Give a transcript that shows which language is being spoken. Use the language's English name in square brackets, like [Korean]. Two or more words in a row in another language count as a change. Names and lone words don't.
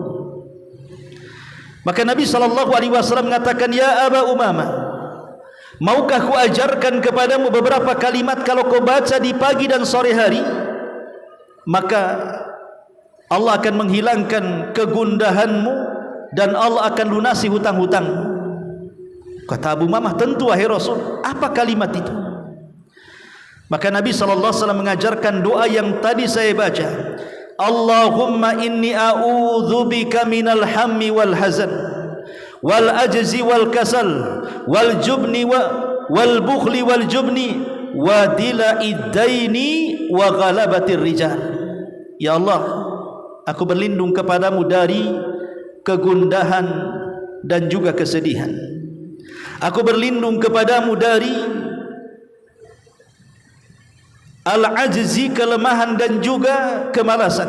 [Indonesian] Maka Nabi SAW mengatakan, ya Aba Umamah, maukah ku ajarkan kepadamu beberapa kalimat, kalau kau baca di pagi dan sore hari, maka Allah akan menghilangkan kegundahanmu dan Allah akan lunasi hutang-hutang. Kata Abu Umamah, tentu wahai Rasul. Apa kalimat itu? Maka Nabi SAW mengajarkan doa yang tadi saya baca. [Arabic] اللهم إني أعوذ بك من الهم والحزن والعجز والكسل والجبن والبخل والجبن وضلع الدين وغلبة الرجال. [Indonesian] Ya Allah, aku berlindung kepadamu dari kegundahan dan juga kesedihan. Aku berlindung kepadamu dari al-ajzi, kelemahan dan juga kemalasan.